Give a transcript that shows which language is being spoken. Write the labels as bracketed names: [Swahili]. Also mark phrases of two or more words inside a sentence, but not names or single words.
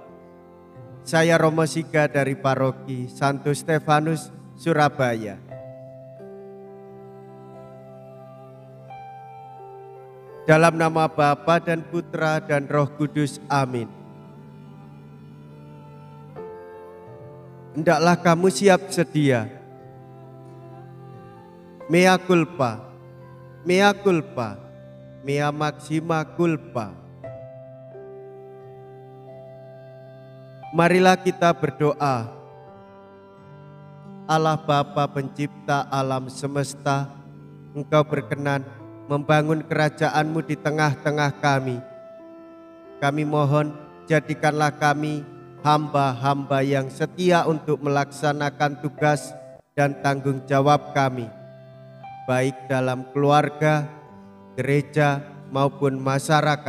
[Indonesian] Saya Romo Siga dari Paroki Santo Stefanus, Surabaya. Dalam nama Bapa dan Putra dan Roh Kudus, amin. Hendaklah kamu siap sedia. [Latin] Mea culpa, mea culpa, mea maxima culpa. [Indonesian] Marilah kita berdoa. Allah Bapa pencipta alam semesta, Engkau berkenan membangun kerajaan-Mu di tengah-tengah kami. Kami mohon, jadikanlah kami hamba-hamba yang setia untuk melaksanakan tugas dan tanggung jawab kami, baik dalam keluarga, gereja, maupun masyarakat.